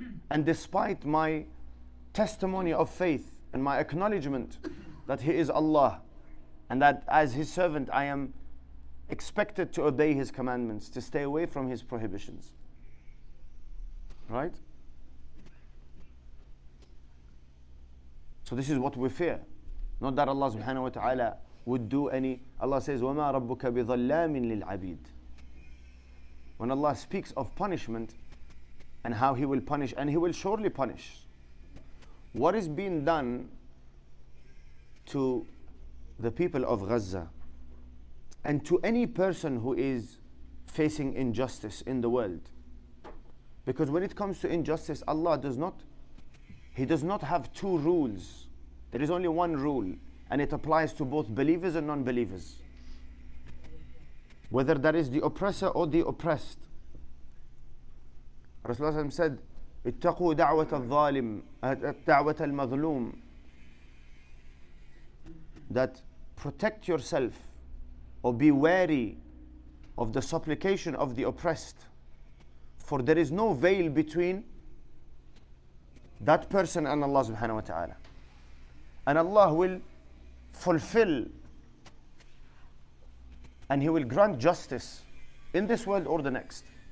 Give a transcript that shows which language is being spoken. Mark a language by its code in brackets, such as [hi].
[en] and despite my testimony of faith and my acknowledgement that He is Allah and that as His servant I am expected to obey His commandments, to stay away from His prohibitions. Right? So this is what we fear. Not that Allah subhanahu wa ta'ala would do any. [ar] Allah says, وَمَا رَبُّكَ بِظَلَّامٍ لِلْعَبِيدِ. [en] When Allah speaks of punishment and how He will punish, and He will surely punish, what is being done to the people of Gaza and to any person who is facing injustice in the world? Because when it comes to injustice, Allah does not have two rules. There is only one rule, and it applies to both believers and non-believers. Whether that is the oppressor or the oppressed. [ar] Rasulullah said, اتقوا دعوة الظالم دعوة المظلوم. [en] That protect yourself or be wary of the supplication of the oppressed, for there is no veil between that person and Allah subhanahu wa ta'ala. And Allah will fulfill and He will grant justice in this world or the next.